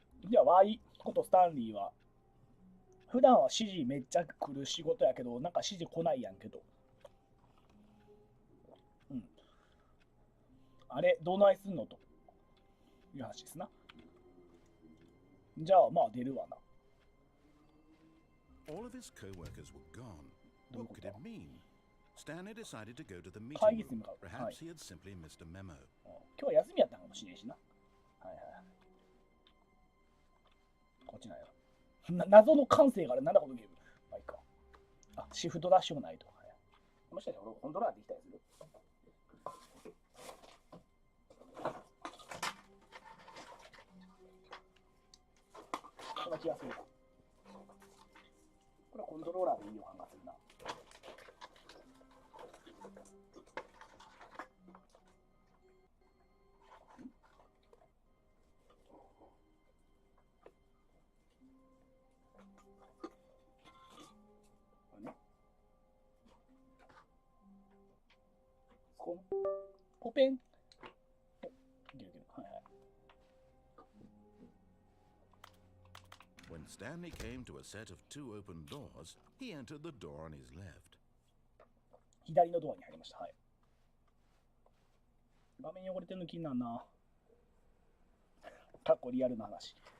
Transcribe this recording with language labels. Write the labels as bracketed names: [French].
[Japanese] では、ワイことスタンリーは、普段は指示めっちゃ来る仕事やけど、なんか指示来ないやんけど。うん。あれ、どないすんのという話ですな。じゃあ、まあ出るわな。 [English] All of his co-workers were gone. What could it mean? Stanley decided to go to the meeting room. Perhaps he had simply missed a memo. [Japanese] 今日は休みやったかもしれんしな。はいはい。こっちなんや。謎の感性があれ、なんだこのゲーム。まあいいか。あ、シフトダッシュもないと。はい、もしかして俺、コントローラーできたりする？そんな気がする。これはコントローラーでいい予感がするな。ポペン。 [English] When Stanley came to a set of two open doors, he entered the door on his left. [Japanese] 左のドアに入りました。はい。画面汚れてるの気になるな。かっこリアルな話。